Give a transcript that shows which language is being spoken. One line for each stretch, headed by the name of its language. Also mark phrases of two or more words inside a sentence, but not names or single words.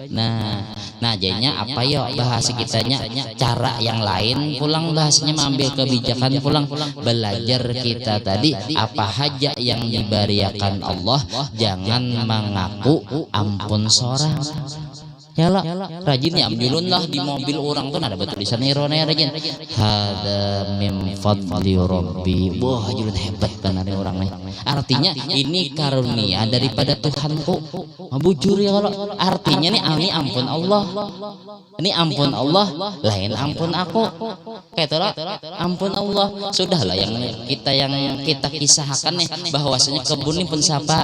Banjar: Nah jadinya apa ya bahasa kitanya cara yang lain pulang bahasanya mengambil kebijakan pulang belajar kita tadi apa haja yang diberiakan Allah jangan mengaku ampun seorang. Ya lah, rajin ya ambilun lah di mobil orang tuh ada betul tulisan irona ya rajin.
Arabic: هذا من فضل ربي.
Banjar: Wah, julun hebat benar orang nih. Artinya ini karunia daripada Tuhanku. Bujur ya kalau artinya nih ini ampun Allah. Ini ampun Allah, lain ampun aku. Kayak lah, ampun Allah. Sudahlah yang kita kisahkan nih bahwasanya kebun ini pun sapa.